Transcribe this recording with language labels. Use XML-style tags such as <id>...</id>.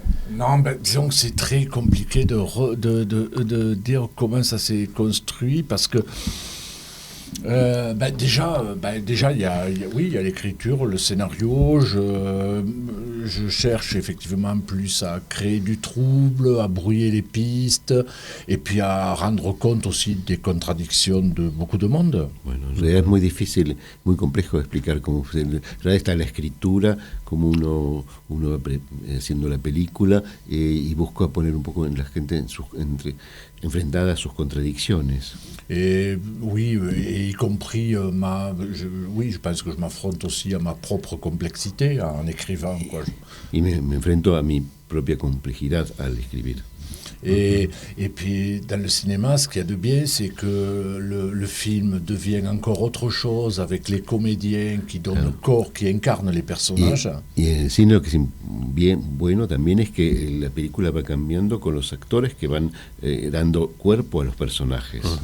<fr>Non, disons que c'est très compliqué de dire comment ça s'est construit parce que déjà, il y a l'écriture, le scénario. Je cherche effectivement plus à créer du trouble, à brouiller les pistes, et puis à rendre compte aussi des contradictions de beaucoup de monde.</fr> <es>Bueno, en realidad es muy difícil, muy complejo de explicar cómo en realidad está la escritura, cómo uno va haciendo la película y busca poner un poco en la gente enfrentada a sus contradicciones.</es> <fr>Et oui, y compris je pense que je m'affronte aussi à ma propre complexité en écrivant, quoi.</fr> <es>Y me enfrento a mi propia complejidad al escribir.</es> <fr>Et puis dans le cinéma, ce qu'il y a de bien, c'est que le film devient encore autre chose avec les comédiens qui donnent le corps, qui incarnent les personnages.</fr> <es>Y en el cine lo que es bien bueno también es que la película va cambiando con los actores que van dando cuerpo a los personajes.</es>